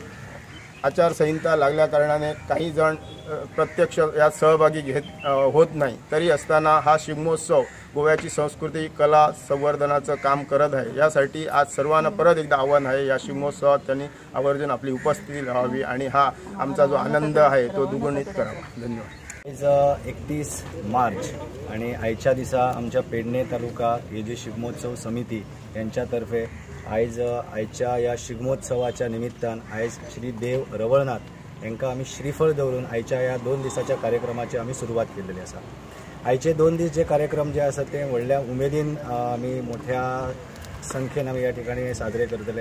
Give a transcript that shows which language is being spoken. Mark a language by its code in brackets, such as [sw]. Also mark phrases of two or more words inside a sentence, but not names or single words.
[mr] आचारसंहिता लागल्या कारणाने काही जण प्रत्यक्ष यात सहभागी होत नाही, तरी असताना हा शिगमोत्सव गोव्याची संस्कृती कला संवर्धनाचं काम करत आहे। यासाठी आज सर्वांना परत एकदा आव्हान आहे, या शिगमोत्सवात त्यांनी आवर्जून आपली उपस्थिती लावावी आणि हा आमचा जो आनंद आहे तो दुगुणित करावा। धन्यवाद। [kok] आज 31 मार्च आणि आयच्या दिसा आमच्या पेडणे तालुका हे जे शिगमोत्सव समिती यांच्यातर्फे आयच्या या शिगमोत्सवाच्या निमित्तान आयज श्री देव रवळनाथ यांका आम्ही श्रीफळ दवरून आयच्या या 2 दिसाच्या कार्यक्रमाची आम्ही सुरुवात केलेली असा। आयचे 2 दीस जे कार्यक्रम जे असतात ते व्हडल्या उमेदीन आम्ही मोठ्या संख्येन आम्ही या ठिकाणी साजरे करतले।